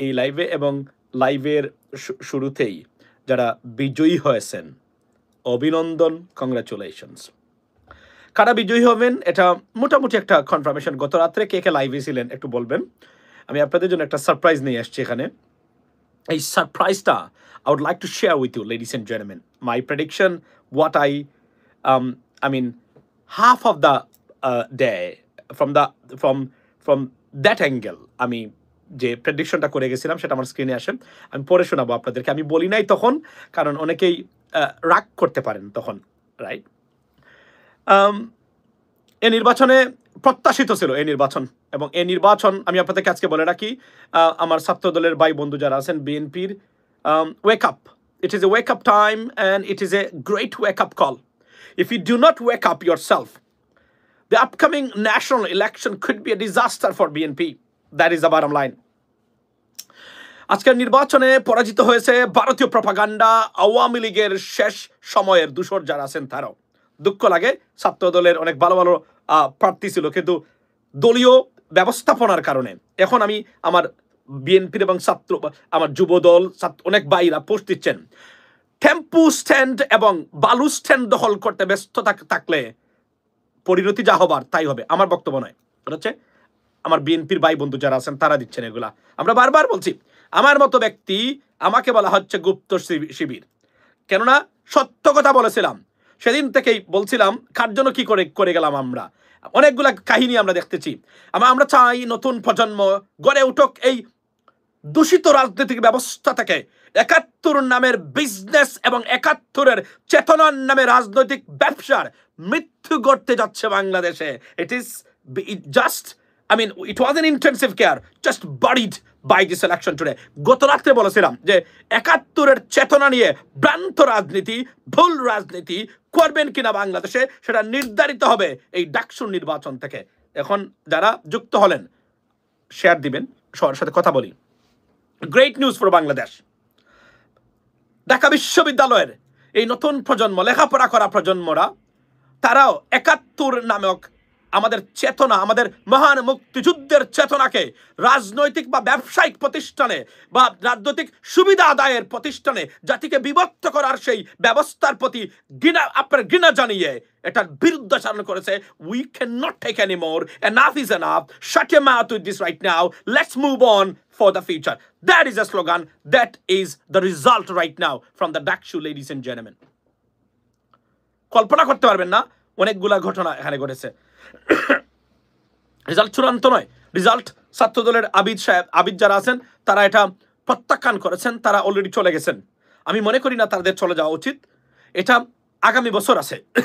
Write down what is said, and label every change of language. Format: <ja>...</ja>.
<bn>এই লাইভে এবং লাইভের শুরুতেই যারা বিজয়ী হয়েছেন, অভিনন্দন, কংগ্রাচুলেশনস। কারা বিজয়ী হবেন এটা মোটামুটি একটা কনফার্মেশন। গত রাত্রে কে কে লাইভে ছিলেন একটু বলবেন। আমি আপনাদের জন্য একটা সারপ্রাইজ নিয়ে আসছি এখানে। এই সারপ্রাইজটা</bn> <en>I would like to share with you, ladies and gentlemen. My prediction, what I mean, half of the day from that angle,</en> <bn>আমি যে প্রেডিকশনটা করে গেছিলাম সেটা আমার স্ক্রিনে আসে। আমি পড়ে শোনাবো আপনাদেরকে। আমি বলি নাই তখন, কারণ অনেকেই রাগ করতে পারেন তখন, রাইট? এই নির্বাচনে প্রত্যাশিত ছিল এই নির্বাচন, এবং এই নির্বাচন আমি আপনাদেরকে আজকে বলে রাখি, আমার ছাত্র দলের ভাই বন্ধু যারা আছেন বিএনপির, wake up.</bn> <en>It is a wake up time and it is a great wake up call. If you do not wake up yourself, the upcoming national election could be a disaster for BNP. That is the bottom line.</en> <bn>আজকের নির্বাচনে পরাজিত হয়েছে ভারতীয় propaganda, Awami লীগের শেষ সময়ের দূষর যারা আছেন তারাও। দুঃখ লাগে, ছাত্র দলের অনেক ভালো ভালো প্রার্থী ছিল, কিন্তু দলীয় ব্যবস্থাপনার কারণে এখন আমি আমার বিএনপির এবং ছাত্র, আমার যুব দল, অনেক ভাইরা পোস্ট দিচ্ছেন, টেম্পু স্ট্যান্ড এবং বালু স্ট্যান্ড দখল করতে ব্যস্ত থাকলে পরিণতি যা হবার তাই হবে। আমার বক্তব্য নয়, এটা হচ্ছে আমার বিএনপির ভাই বন্ধু যারা আছেন তারা দিচ্ছেন এগুলা। আমরা বারবার বলছি, আমার মতো ব্যক্তি, আমাকে বলা হচ্ছে গুপ্ত শিবির, কেননা সত্য কথা বলেছিলাম। সেদিন থেকেই বলছিলাম কার জন্য কি করে গেলাম আমরা। অনেকগুলা কাহিনী আমরা দেখতেছি। আমরা চাই নতুন প্রজন্ম গড়ে উঠুক এই দূষিত রাজনৈতিক ব্যবস্থা থেকে। ৭১ নামের বিজনেস এবং ৭১-এর চেতনার নামে রাজনৈতিক ব্যবসার মৃত্যু ঘটতে যাচ্ছে বাংলাদেশে।</bn> <en>It just, I mean, it was an intensive care, just buried by this election today.</en> <bn>গত রাত্রে বলেছিলাম যে ৭১-এর চেতনা নিয়ে ভ্রান্ত রাজনীতি, ভুল রাজনীতি করবেন কিনা বাংলাদেশে সেটা নির্ধারিত হবে এই ডাকসুর নির্বাচন থেকে। এখন যারা যুক্ত হলেন শেয়ার দিবেন, সবার সাথে কথা বলি।</bn> <en>Great news for Bangladesh.</en> <bn>Dhaka বিশ্ববিদ্যালয়ের এই নতুন প্রজন্ম, লেখাপড়া করা প্রজন্মরা, তারাও ৭১ নামক আমাদের চেতনা, আমাদের মহান মুক্তিযুদ্ধের চেতনাকে রাজনৈতিক বা ব্যবসায়িক প্রতিষ্ঠানে বা রাজনৈতিক সুবিধা আদায়ের প্রতিষ্ঠানে জাতিকে বিভক্ত করার সেই ব্যবস্থার প্রতি ঘৃণা জানিয়ে এটার বিরুদ্ধাচরণ করেছে।</bn> <en>We can not take any more, enough is enough, shut your mouth with this right now, let's move on for the future. That is a slogan. That is the result right now from the Dakshu, ladies and gentlemen.</en> <bn>কল্পনা করতে পারবেন না অনেকগুলা ঘটনা এখানে ঘটেছে। Result চূড়ান্ত নয়, result ছাত্র দলের আবিদ যারা আছেন তারা এটা প্রত্যাখ্যান করেছেন, তারা অলরেডি চলে গেছেন। আমি মনে করি না তাদের চলে যাওয়া উচিত, এটা আগামী বছর আছে।</bn>